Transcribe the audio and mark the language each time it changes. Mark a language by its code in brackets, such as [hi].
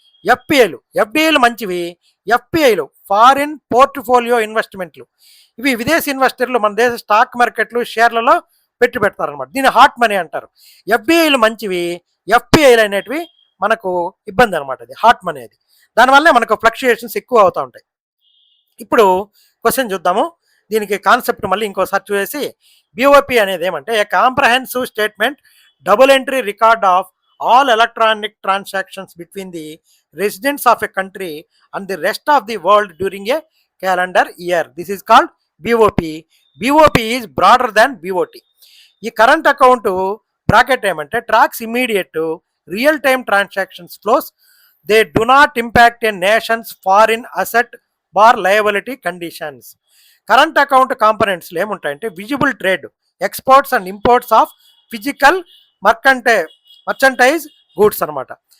[te] ఎఫ్డిఐలు మంచివి. ఎఫ్పిఐలు foreign portfolio ఇన్వెస్ట్మెంట్లు. ఇవి విదేశీ ఇన్వెస్టర్లు మన దేశ స్టాక్ మార్కెట్లు, షేర్లలో పెడతారనమాట. దీన్ని హాట్ మనీ అంటారు. ఎఫ్డిఐలు మంచివి, ఎఫ్పిఐలు అనేటివి మనకు ఇబ్బంది అనమాట. అది హాట్ మనీ. అది దానివల్లే మనకు ఫ్లక్చుయేషన్స్ ఎక్కువ అవుతూ ఉంటాయి. ఇప్పుడు క్వశ్చన్ చూద్దాము. దీనికి కాన్సెప్ట్ మళ్ళీ ఇంకోసారి చూసి, బిఓపి అనేది ఏమంటే [en] A comprehensive statement double entry record of all electronic transactions between the residents of a country and the rest of the world during a calendar year. This is called BOP. BOP is broader than BOT. ఈ current account bracket [te] ఏమంటే [en] Tracks immediate real time transactions flows. They do not impact a nation's foreign asset bar liability conditions. Current account కాంపనెంట్స్లో [te] ఏముంటాయంటే [en] visible trade, exports and imports of physical merchandise goods [te] అనమాట.